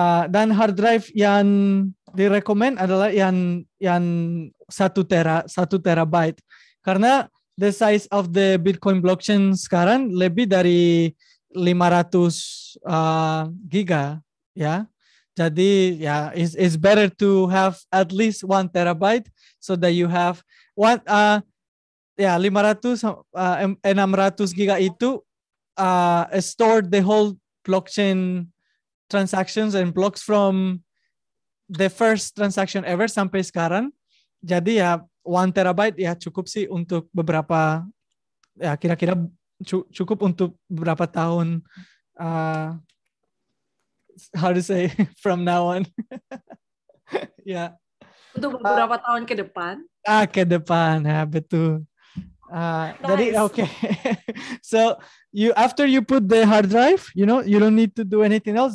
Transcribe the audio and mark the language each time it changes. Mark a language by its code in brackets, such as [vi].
[id] Dan hard drive yang direkomend adalah yang 1 terabyte, karena [en] the size of the Bitcoin blockchain [id] sekarang lebih dari 500 giga ya. Jadi [en] it's better to have at least 1 terabyte so that you have 500 600 giga [id] itu [en] stored the whole blockchain transactions and blocks from the first transaction ever [id] sampai sekarang. Jadi 1 terabyte cukup sih untuk beberapa, kira-kira cukup untuk beberapa tahun, [en] how to say, from now on. [id] Untuk beberapa tahun ke depan. Ke depan, betul. [en] Nice. [id] Jadi okay. [en] So after you put the hard drive, you don't need to do anything else.